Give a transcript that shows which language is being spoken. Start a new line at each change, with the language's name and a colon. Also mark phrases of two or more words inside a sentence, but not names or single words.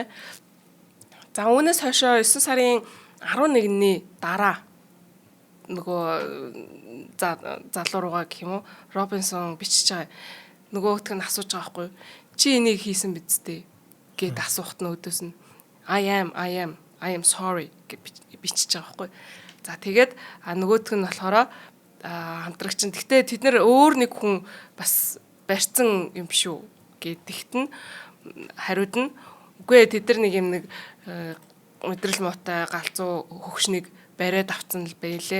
Mongolian: За үүнээс хойшоо 9 сарын 11-ний дараа нөгөө залуу руугаа гэх юм уу Робинсон бичиж байгаа. Нөгөөх нь асууж байгаа байхгүй. Чи энийг хийсэн биз дээ гэд асуухт нь өдөөс нь
English: I am sorry
Mongolian: гэж бичиж байгаа байхгүй. За тэгээд нөгөөх нь болохоор хамтрагч нь гэхдээ тэд нэр өөр нэг хүн бас барьцсан юм шүү гэдэгт нь хариуд нь үгүй тэд нар нэг юм нэг өдрөл муутай галзуу хөгшнийг бариад авцсан л байлээ.